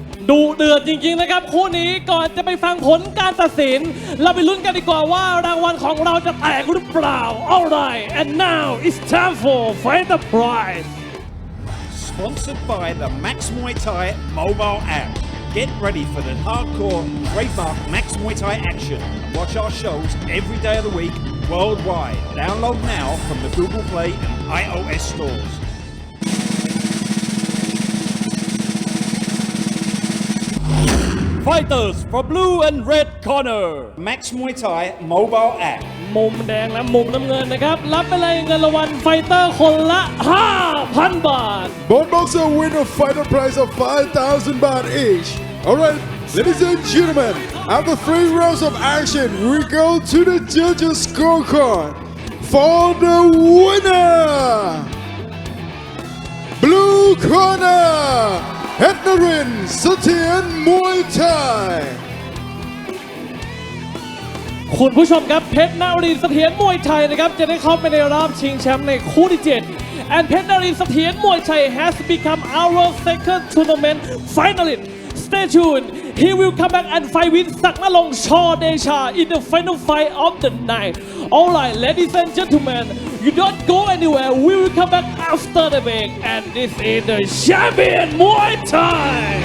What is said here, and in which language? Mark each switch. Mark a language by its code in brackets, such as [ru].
[th] ดูเดือดจริงๆนะครับคู่นี้ก่อนจะไปฟังผลการตัดสินเราไปลุ้นกันดีกว่าว่ารางวัลของเราจะแตกหรือเปล่า [en] Alright and now it's time for Fight the Prize Sponsored by the Max Muay Thai mobile app. Get ready for the hardcore trademark Max Muay Thai action. Watch our shows every day of the week worldwide. Download now from the Google Play and iOS stores. Fighters for blue and red corner Max Muay Thai mobile app. [th] มุมแดงและมุมน้ำเงินนะครับรับไปเลยเงินรางวัลไฟเตอร์คนละ 5,000 บาท [en] Both boxers win a fighter prize of 5,000 baht each. Alright, ladies and gentlemen, after 3 rounds of action, we go to the judges' scorecard for the winner. Blue corner, Petnering Satien Muay Thai. [th] คุณผู้ชมครับเพชรนรินทร์เสถียรมวยไทยนะครับจะได้เข้าไปในรอบชิงแชมป์ในคู่ที่ 7 and เพชรนรินทร์เสถียรมวยไทย [en] has become our second tournament finalist. Stay tuned. He will come back and fight with ศักดิ์นรงค์ ช. เดชา in the final fight of the night. Alright, ladies and gentlemen, you don't go anywhere. We will come back after the break, and this is the champion Muay Thai.